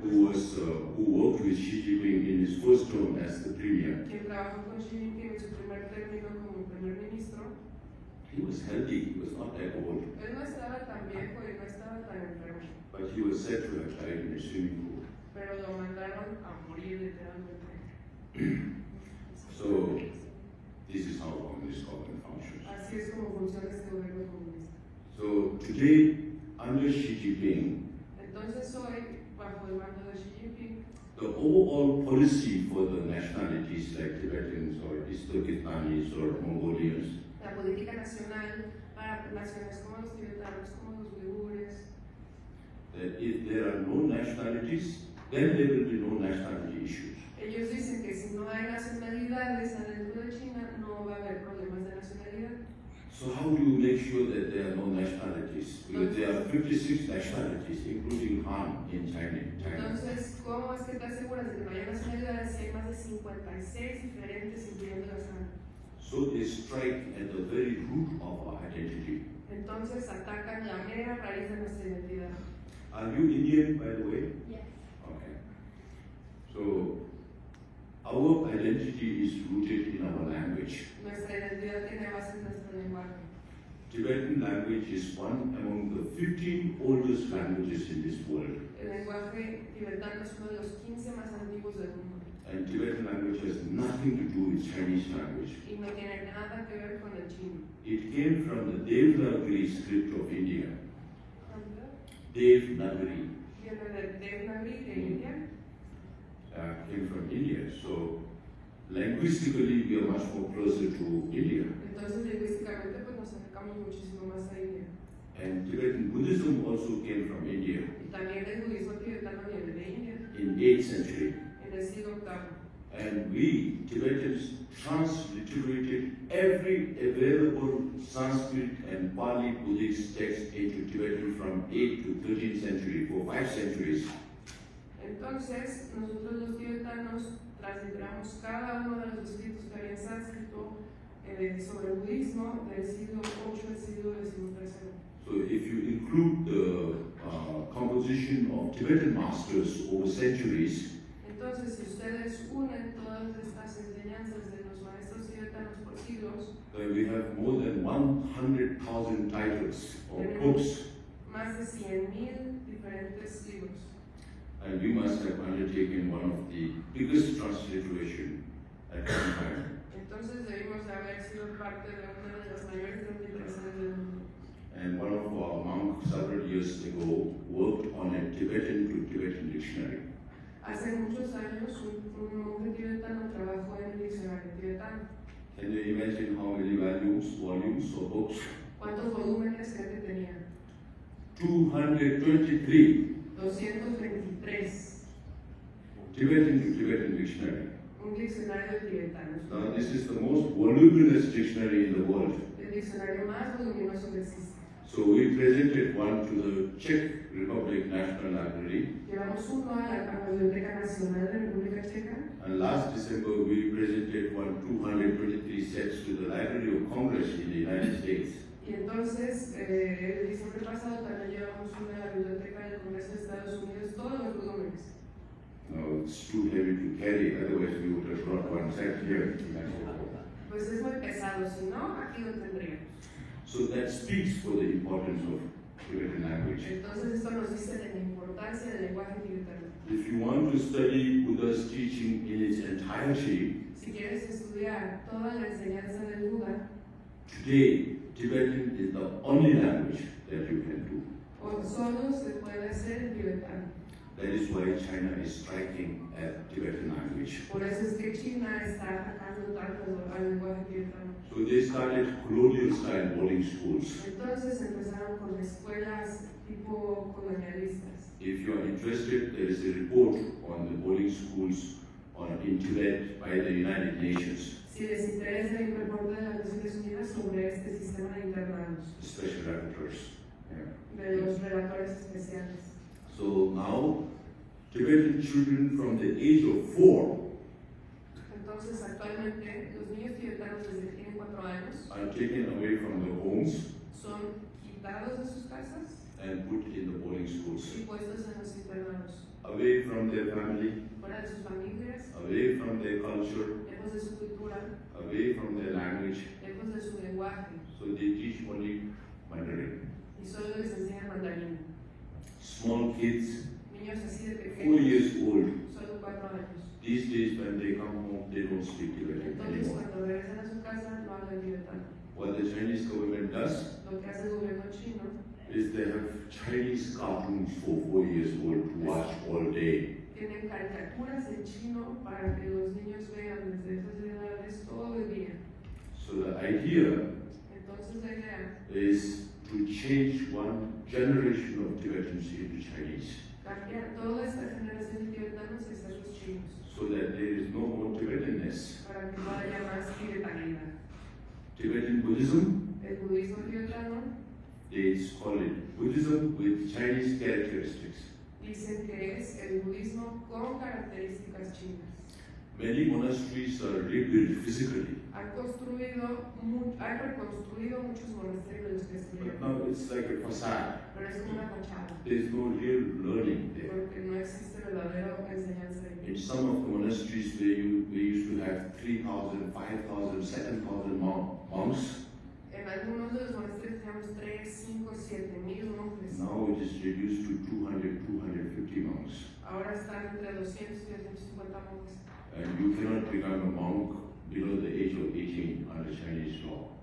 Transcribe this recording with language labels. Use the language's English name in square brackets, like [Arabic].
[English] who worked with Xi Jinping in his first term as the premier. [Spanish] quien trabajó con Xi Jinping en su primer término como primer ministro. [English] He was healthy, he was not that old, [Spanish] Él no estaba tan viejo y no estaba tan enfermo, [English] but he was said to have died in a swimming pool. [Spanish] pero lo mandaron a morir literalmente. [English] So, this is how communist government functions. [Spanish] Así es como funciona este gobierno comunista. [English] So, today, under Xi Jinping, [Spanish] Entonces hoy, bajo el mando de Xi Jinping, [English] the overall policy for the nationalities like Tibetans or East Turkestanis or Mongolians, [Spanish] la política nacional para naciones como los tibetanos, como los uigures, [English] that if there are no nationalities, then there will be no nationality issues. [Spanish] ellos dicen que si no hay nacionalidades adentro de China, no va a haber problemas de nacionalidad. [English] So how do you make sure that there are no nationalities? Because there are 56 nationalities, including Han in China. [Spanish] Entonces, ¿cómo es que te aseguras de que no haya nacionalidades si hay más de 56 diferentes, incluyendo las Han? [English] So they strike at the very root of our identity. [Spanish] Entonces atacan la mera raíz de nuestra identidad. [English] Are you Indian, by the way? Yes. Okay. So our identity is rooted in our language. [Spanish] Nuestra identidad tiene base en nuestro lenguaje. [English] Tibetan language is one among the 15 oldest languages in this world. [Spanish] El lenguaje tibetano es uno de los 15 más antiguos del mundo. [English] And Tibetan language has nothing to do with Chinese language. [Spanish] Y no tiene nada que ver con el chino. [English] It came from the Devanagari script of India. Devanagari. [Spanish] viene de Devanagari, de India. [English] Came from India. So linguistically, we are much more closer to India. [Spanish] Entonces, lingüísticamente, pues nos acercamos muchísimo más a India. [English] And Tibetan Buddhism also came from India [Spanish] Y también el budismo tibetano viene de India, [English] in 8th century. [Spanish] en el siglo VIII. [English] And we, Tibetans, transliterated every available Sanskrit and Pali Buddhist text into Tibetan from 8th to 13th century, for 5 centuries. [Spanish] Entonces, nosotros los tibetanos transliteramos cada uno de los escritos que había en sánscrito sobre el budismo del siglo VIII al siglo XIII. [English] So if you include the composition of Tibetan masters over centuries, [Spanish] Entonces, si ustedes unen todas estas enseñanzas de los maestros tibetanos por siglos, [English] we have more than 100,000 titles or books, [Spanish] más de 100,000 diferentes libros. [English] and you must have undertaken one of the biggest transliteration at one time. [Spanish] Entonces, debimos de haber sido parte de una de las mayores transliteraciones del mundo. [English] And one of our monks several years ago worked on a Tibetan to Tibetan dictionary. [Spanish] Hace muchos años, un monje tibetano trabajó en el diccionario tibetano. [English] Can you imagine how many volumes or books? [Spanish] ¿Cuántos volúmenes creen que tenía? [English] 223 [Spanish] 223. [English] Tibetan to Tibetan dictionary. [Spanish] Un diccionario tibetano. [English] Now this is the most voluminous dictionary in the world. [Spanish] El diccionario más voluminoso que existe. [English] So we presented one to the Czech Republic National Library, [Spanish] Llevamos uno a la Biblioteca Nacional de República Checa. [English] and last December we presented one 223 sets to the Library of Congress in the United States. [Spanish] Y entonces, el diciembre pasado también llevamos una a la Biblioteca del Congreso de Estados Unidos, todos los volúmenes. [English] No, it's too heavy to carry, otherwise we would have brought one set here. [Spanish] Pues es muy pesado, si no, aquí lo tendríamos. [English] So that speaks for the importance of Tibetan language. [Spanish] Entonces esto nos dice de la importancia del lenguaje tibetano. [English] If you want to study Buddha's teaching in its entirety, [Spanish] Si quieres estudiar toda la enseñanza del Buda, [English] today Tibetan is the only language that you can do. [Spanish] solo se puede hacer en tibetano. [English] That is why China is striking at Tibetan language. [Spanish] Por eso es que China está atacando tanto al lenguaje tibetano. [English] So they started colonial style boarding schools. [Spanish] Entonces empezaron con escuelas tipo colonialistas. [English] If you are interested, there is a report on the boarding schools in Tibet by the United Nations. [Spanish] Si les interesa el reporte de las Naciones Unidas sobre este sistema de internados, [English] Special rapporteurs. [Spanish] de los relatores especiales. [English] So now, Tibetan children from the age of 4 [Spanish] Entonces actualmente los niños tibetanos desde que tienen 4 años [English] are taken away from their homes [Spanish] son quitados de sus casas [English] and put in the boarding schools. [Spanish] y puestos en los internados, [English] Away from their family, [Spanish] fuera de sus familias, [English] away from their culture, [Spanish] lejos de su cultura, [English] away from their language. [Spanish] lejos de su lenguaje, [English] So they teach only Mandarin. [Spanish] y solo les enseñan mandarín. [English] Small kids, [Spanish] Niños así de [English] 4 [Spanish] pequeños, [English] years old. [Spanish] solo 4 años. [English] These days when they come home, they don't speak Tibetan [Spanish] Entonces [English] anymore. [Spanish] cuando regresan a su casa no hablan tibetano. [English] What the Chinese government does [Spanish] Lo que hace el gobierno chino [English] is they have Chinese cartoons for 4 years old to watch all day. [Spanish] tienen caricaturas en chino para que los niños vean desde esas edades todo el día. [English] So the idea [Spanish] Entonces la idea [English] is to change one generation of Tibetans into Chinese, [Spanish] cambiar toda esta generación de tibetanos y hacerlos chinos, [English] so that there is no more Tibetanness. [Spanish] para que no haya más tibetanidad. [English] Tibetan Buddhism, [Spanish] El budismo tibetano [English] they call it Buddhism with Chinese characteristics. [Spanish] dicen que es el budismo con características chinas. [English] Many monasteries are rebuilt physically, [Spanish] Han reconstruido muchos monasterios de los que [English] but [Spanish] estuvieron, [English] now it's like a facade. [Spanish] pero es como una fachada, [English] There's no real learning there. [Spanish] porque no existe verdadera enseñanza de [English] In [Spanish] Dios. [English] some of the monasteries where we used to have 3,000, 5,000, 7,000 monks, [Spanish] En algunos de los monasterios tenemos 3, 5, 7 mil monjes. [English] now it is reduced to 200, 250 monks. [Spanish] Ahora están entre 200 y 250 monjes. [English] And you cannot become a monk below the age of 18 under Chinese law.